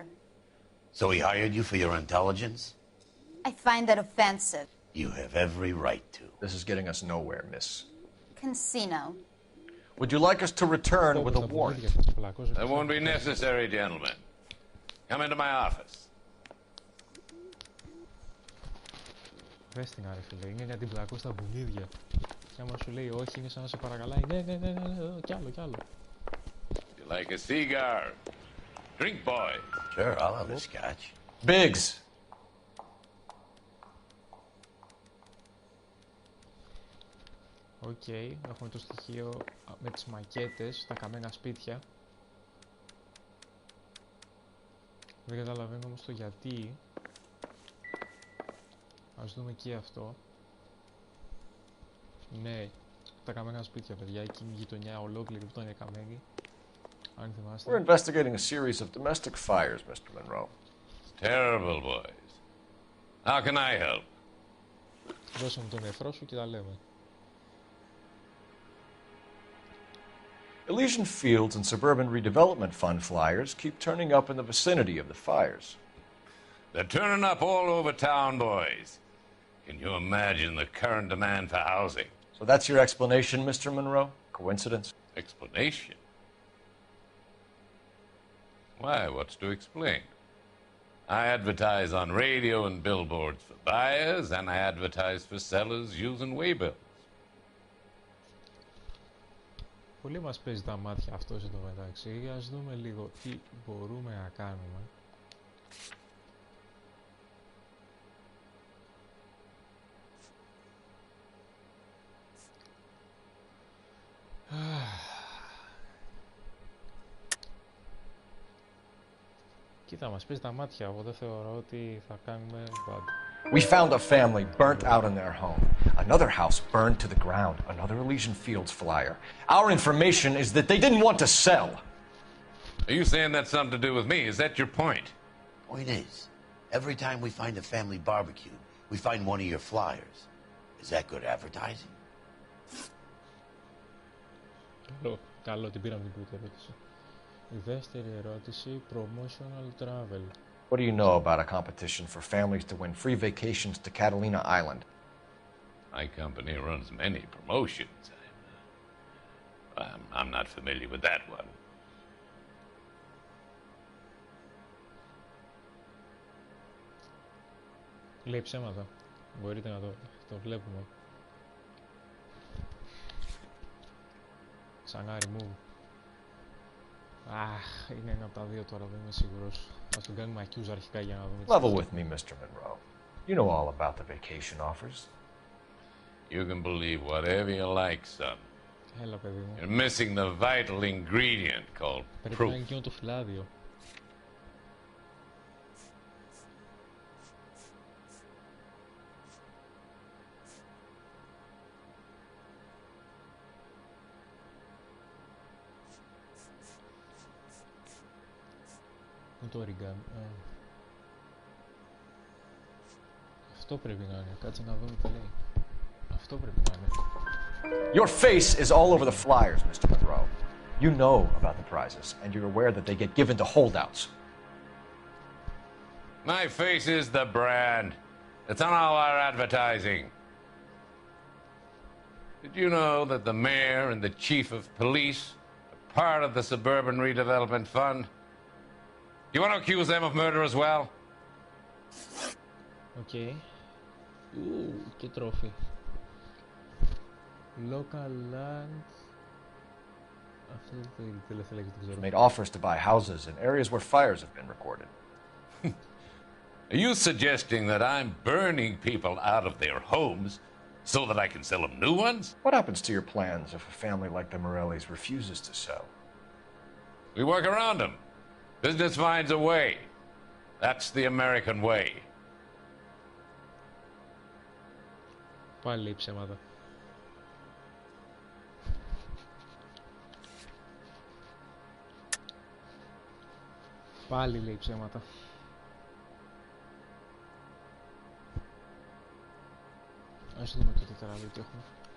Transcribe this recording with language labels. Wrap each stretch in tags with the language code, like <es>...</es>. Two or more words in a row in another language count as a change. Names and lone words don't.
<en>So he hired you for your intelligence? I find that offensive. You have every right to. This is getting us nowhere, miss. Casino. Would you like us to return with a warrant? That won't be necessary, gentlemen. Come into my office.</en> <el>Δες την άρε φίλε, είναι για την πλακώ στα μπουνίδια. Και άμα σου λέει όχι, είναι σαν να σε παρακαλάει. Ναι, κι άλλο, κι άλλο.</el> <en>You like a cigar? Drink, boy. Sure, I'll have a scotch. Biggs.</en> <el>Οκ, έχουμε το στοιχείο με τις μακέτες, τα καμένα σπίτια. Δεν καταλαβαίνω όμως το γιατί. Ας δούμε και αυτό. Ναι, τα καμένα σπίτια, παιδιά. Εκείνη η γειτονιά ολόκληρη που ήταν καμένη. Αν θυμάστε.</el> <en>We're investigating a series of domestic fires, Mr. Monroe. It's terrible, boys. How can I help?</en> <el>Δώσε μου τον νεφρό σου και τα λέμε.</el> <en>Elysian Fields and Suburban Redevelopment Fund flyers keep turning up in the vicinity of the fires. They're turning up all over town, boys. Can you imagine the current demand for housing? So that's your explanation, Mr. Monroe? Coincidence? Explanation? Why, what's to explain? I advertise on radio and billboards for buyers, and I advertise for sellers using waybills.</en> <el>Πολύ μας παίζει τα μάτια αυτός εδώ μεταξύ. Ας δούμε λίγο τι μπορούμε να κάνουμε. Κοίτα, μας παίζει τα μάτια. Εγώ δεν θεωρώ ότι θα κάνουμε bad.</el> <en>We found a family burnt out in their home. Another house burned to the ground. Another Elysian Fields flyer. Our information is that they didn't want to sell. Are you saying that's something to do with me? Is that your point? Point is, every time we find a family barbecue, we find one of your flyers. Is that good advertising?</en> <el>Καλό, την πήραμε την πρώτη ερώτηση. Η δεύτερη ερώτηση,</el> <en>promotional travel. What do you know about a competition for families to win free vacations to Catalina Island? My company runs many promotions. I'm not familiar with that one.</en> <el>Λέει ψέματα. Μπορείτε να το βλέπουμε. Σανάρι μου. Αχ, είναι ένα από τα δύο τώρα, δεν είμαι σίγουρος. Ας τον κάνουμε accuse αρχικά για να δούμε.</el> <en>Level with me, Mr. Monroe. You know all about the vacation offers. You can believe whatever you like, son.</en> <el>Έλα, παιδί μου.</el> <en>You're missing the vital ingredient called</en> <el>Πρέπει</el> <en>proof.</en> <el>να είναι εκείνο το φυλάδιο. Είναι το origami. Αυτό πρέπει να είναι. Κάτσε να δούμε τι λέει. Αυτό πρέπει να είναι.</el> <en>Your face is all over the flyers, Mr. Monroe. You know about the prizes, and you're aware that they get given to holdouts. My face is the brand. It's on all our advertising. Did you know that the mayor and the chief of police are part of the Suburban Redevelopment Fund? Do you want to accuse them of murder as well?</en> <el>Okay. Και τρόφι.</el> <en>Local land.</en> <el>Αυτό είναι η τελευταία λέξη, δεν ξέρω.</el> <en>Made offers to buy houses in areas where fires have been recorded. Are you suggesting that I'm burning people out of their homes so that I can sell them new ones? What happens to your plans if a family like the Morellis refuses to sell? We work around them. Business finds a way. That's the American way.</en> <el>Πάλι λέει ψέματα. Πάλι λέει ψέματα. Ας δούμε το τετράδιο τι έχουμε.</el>